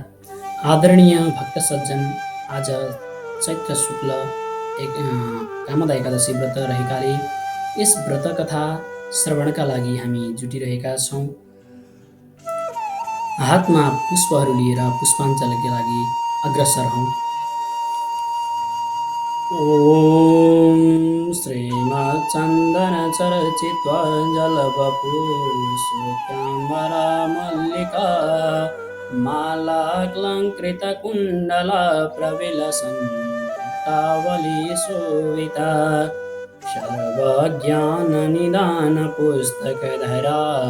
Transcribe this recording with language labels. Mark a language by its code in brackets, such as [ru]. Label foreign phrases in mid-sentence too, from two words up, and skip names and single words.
[ne] आदरणीय भक्त सज्जन, आज चैत्र शुक्ल कामदा एकादशी व्रत रहेकाले यस व्रत कथा श्रवणका लागि हामी जुटिरहेका छौँ। हातमा पुष्पहरू लिएर पुष्पाञ्जलीका लागि अग्रसर हौँ। [sa] ॐ श्रीमच्चन्दन चर्चित्वा जलवपुषुक्राम्बरा मल्लिका मालालङ्कृतकुण्डला प्रविलसन्मुक्तावली शोभिता सर्वज्ञाननिदानपुस्तकधरा